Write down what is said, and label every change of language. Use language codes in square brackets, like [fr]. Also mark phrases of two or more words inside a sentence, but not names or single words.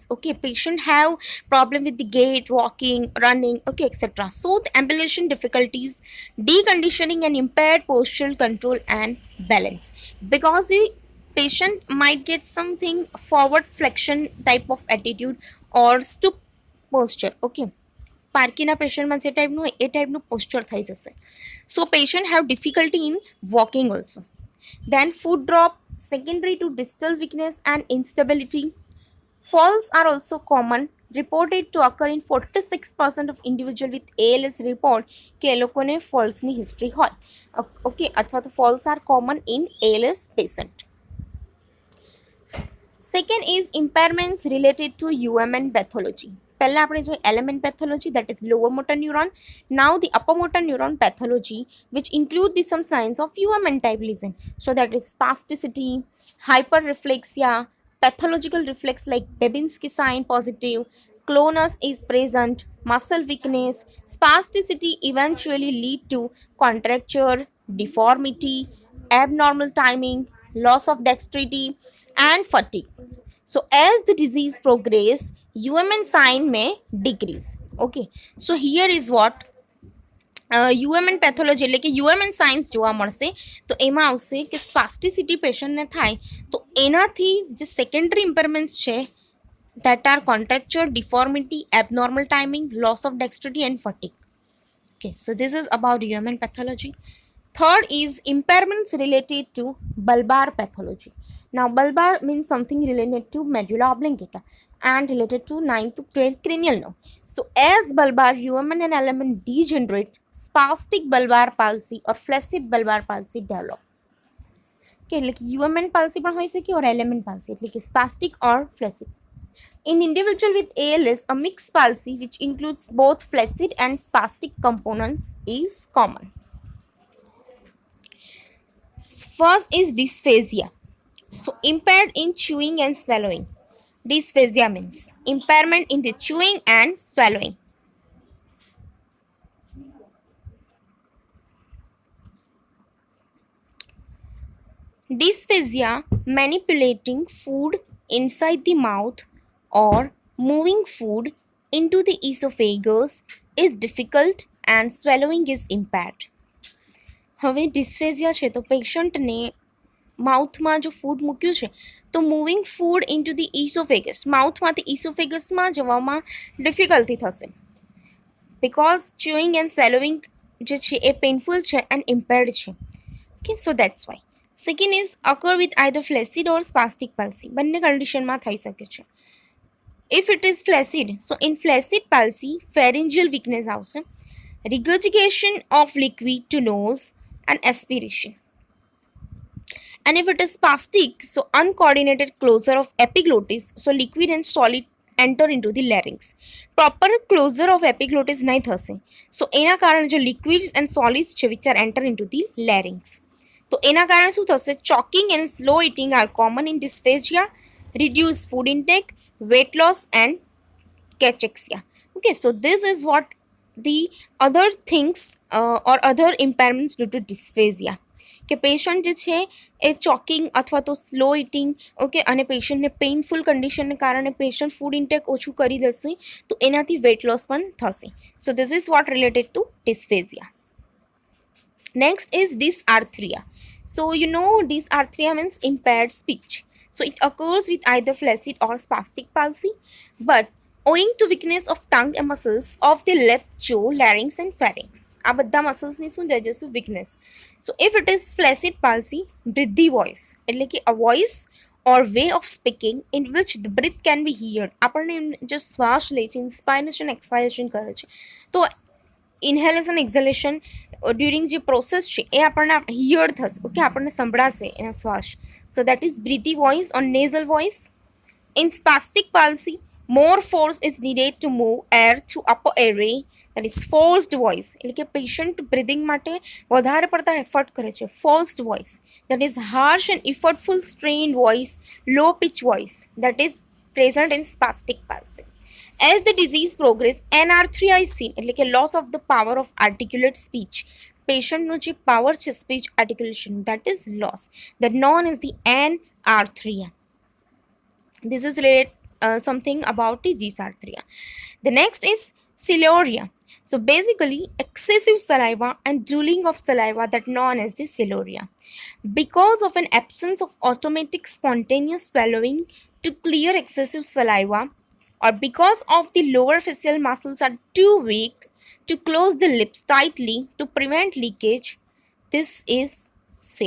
[en] Okay, patient have problem with the gait, walking, running, okay, etc. So the ambulation difficulties, deconditioning and impaired postural control and balance, because the patient might get something forward flexion type of attitude or stoop posture. [gu] Okay, પાર્કીના પેશન્ટમાં જે ટાઈપનું હોય એ ટાઈપનું પોસ્ચર થઈ જશે. [en] So patient have difficulty in walking also. Then foot drop, secondary to distal weakness and instability. Falls are also common, reported to occur in 46% of individual with ALS report [gu] કે એ લોકોને ફોલ્સની હિસ્ટ્રી હોય. [en] ઓકે, [gu] અથવા તો [en] falls are common in ALS patient. Second is impairments related to UMN pathology. [gu] પહેલા આપણે જોઈએ [en] element pathology, that is lower motor neuron. Now the upper motor neuron pathology, which include the some signs of UMN type lesion. So that is spasticity, hyperreflexia, pathological reflex like Babinski sign positive, clonus is present, muscle weakness. Spasticity eventually lead to contracture, deformity, abnormal timing, loss of dexterity and fatigue. So as the disease progress, UMN sign may decrease. Okay, so here is what UMN pathology [gu] એટલે કે [en] UMN signs [gu] જોવા મળશે. તો એમાં આવશે કે સ્પાસ્ટિસિટી પેશન્ટને થાય તો એનાથી જે [en] secondary impairments [gu] છે [en] that are contracture, deformity, abnormal timing, loss of dexterity and fatigue. Okay, so this is about UMN pathology. Third is impairments related to bulbar pathology. Now bulbar means something related to medulla oblongata and related to 9th to 12th cranial nerve. So as bulbar UMN and element degenerate, spastic bulbar palsy or flaccid bulbar palsy develop. [gu] કે એટલે કે [en] UMN palsy [gu] પણ હોઈ શકે [en] or LMN palsy [gu] એટલે કે [en] spastic or flaccid. In individual with ALS, a mixed palsy which includes both flaccid and spastic components is common. First is dysphagia. So impaired in chewing and swallowing. Dysphagia means impairment in the chewing and swallowing. Dysphagia, manipulating food inside the mouth or moving food into the esophagus is difficult and swallowing is impaired. [gu] હવે ડિસ્ફેઝિયા છે તો પેશન્ટને માઉથમાં જો ફૂડ મૂક્યું છે તો [en] moving food into the esophagus [gu] માઉથમાંથી ઇસોફેગસમાં જવામાં ડિફિકલ્ટી થશે [en] because chewing and swallowing [gu] જે છે એ પેઇનફુલ છે [en] and impaired [gu] છે. [en] okay so that's why. second is occur with either flaccid or spastic palsy [gu] બંને કન્ડિશનમાં થઈ શકે છે. [en] If it is flaccid, so in flaccid palsy, pharyngeal weakness આવશે, regurgitation of liquid to nose and aspiration. And if it is spastic, so uncoordinated closure of epiglottis, so liquid and solid enter into the larynx. Proper closure of epiglottis [gu] નહીં થશે. [en] So [gu] એના કારણે જો [en] liquids and solids છે which are enter into the larynx. [gu] તો એના કારણે શું થશે? [en] Choking and slow eating are common in dysphagia, reduced food intake, weight loss and cachexia. Okay, so this is what the other things or other impairments due to dysphagia. [gu] કે પેશન્ટ જે છે એ ચોકિંગ અથવા તો [en] slow eating [gu] ઓકે અને પેશન્ટને પેઇનફુલ કન્ડિશનને કારણે પેશન્ટ [en] food intake [gu] ઓછું કરી દેશે તો એનાથી [en] weight loss [gu] પણ થશે. [en] so this is what related to dysphagia. Next is dysarthria. So you know dysarthria means impaired speech. So it occurs with either flaccid or spastic palsy, but owing to weakness of tongue and muscles of the lip, jaw, larynx and pharynx. [gu] આ બધા મસલ્સની શું જજેશું weakness. [en] So if it is flaccid palsy, breathy voice [gu] એટલે કે [en] a voice or way of speaking in which the breath can be heard. [gu] આપણને જો શ્વાસ લે છે [en] inspiration expiration [gu] કરે છે તો [en] inhalation exhalation during [gu] જે પ્રોસેસ છે એ આપણને હિયર થશે ઓકે આપણને સંભળાશે એના શ્વાસ. [en] so that is breathy voice or nasal voice. in spastic palsy more force is needed to move air through upper airway, that is forced voice [gu] એટલે કે પેશન્ટ બ્રિધિંગ માટે વધારે પડતા એફર્ટ કરે છે. [en] forced voice, that is harsh and effortful strained voice, low pitch voice, that is present in spastic palsy. As the disease progress, anarthria is seen [gu] એટલે કે [en] loss of the power of articulate speech. [gu] પેશન્ટનો જે પાવર છે [en] speech articulation that is loss, that known as the anarthria. This is related something about the dysarthria. The next is siluria. So basically excessive saliva and drooling of saliva that known as the siluria. Because of an absence of automatic spontaneous swallowing to clear excessive saliva, or because of the lower facial muscles are too weak to close the lips tightly to prevent leakage, this is sin.